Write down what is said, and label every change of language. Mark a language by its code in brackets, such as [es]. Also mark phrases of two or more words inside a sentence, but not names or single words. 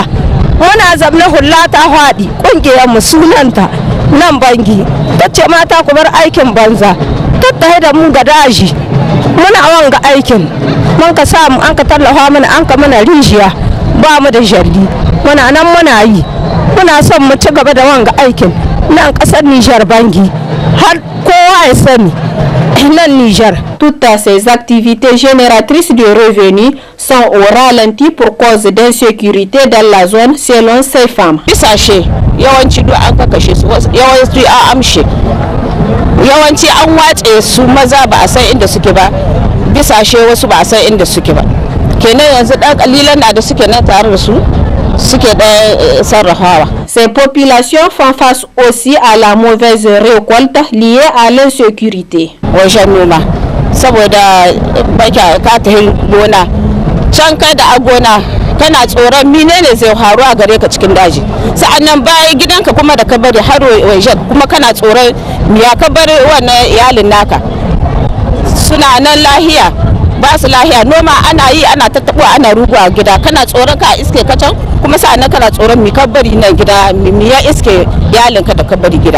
[ha] Muna zamna hulla ta faɗi kungiyar mu sunanta nan bangi, ta ce mata ku bar aikin banza, tattahe da mu ga daji muna wanga aikin, mun ka samu an ka tallafa mana an ka mana rijiya, ba mu da jardi, muna nan muna yi, muna son mu ci gaba da wanga aikin nan kasar Nijar bangi har kowa ya sani nan Nijar. [fr] Toutes ces activités génératrices de revenus sont au ralenti pour cause d'insécurité dans la zone selon ces femmes. [ha] Bisashe yawanci duk an kakashe su, yawanci an amshe, yawanci an watse su, maza ba a san inda suke ba, bisashe wasu ba a san inda suke ba. Kenan yanzu dan kalilan da suke nan tare da su suke da sarrafawa. [fr] Ces populations font face aussi à la mauvaise récolte liée à l'insécurité. [ha] Wajen noma saboda baka ka ta gona can kai da a gona kana tsoron menene zai faru a gare ka cikin daji, sa'annan bayan gidanka kuma da ka bari har wajen kuma kana tsoron ya ka bari wannan iyalin naka suna nan lahiya ba su lahiya, noma ana yi ana tattabo ana rugu a gida, kana tsoron ka iske ka can kuma sa'annan kana tsoron mi ka bari nan gida mi ya iske iyalinka da ka bari gida.